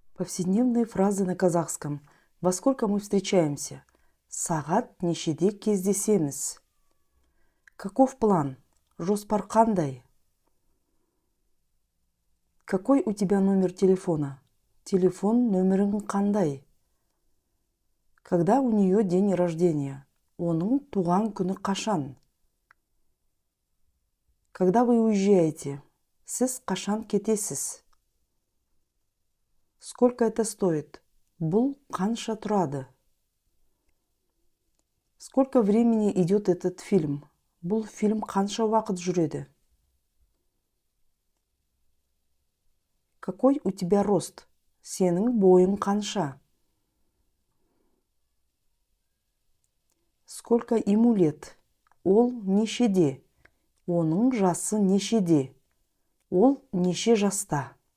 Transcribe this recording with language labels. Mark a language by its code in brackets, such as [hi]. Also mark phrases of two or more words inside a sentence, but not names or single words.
[ru] Повседневные фразы на казахском. Во сколько мы встречаемся? [kk] Сағат нешеде кездесеміз? [ru] Каков план? [kk] Жоспар қандай? [ru] Какой у тебя номер телефона? [kk] Телефон номерің қандай? [ru] Когда у нее день рождения? [kk] Оның туған күні қашан? [ru] Когда вы уезжаете? [kk] Сіз қашан кетесіз? [ru] Сколько это стоит? [kk] Бұл қанша тұрады? [ru] Сколько времени идет этот фильм? [kk] Бұл фильм қанша уақыт жүреді? [ru] Какой у тебя рост? [kk] Сенің бойың қанша? [ru] Сколько ему лет? [kk] Ол нешеде? Оның жасы нешеде? Ол неше жаста?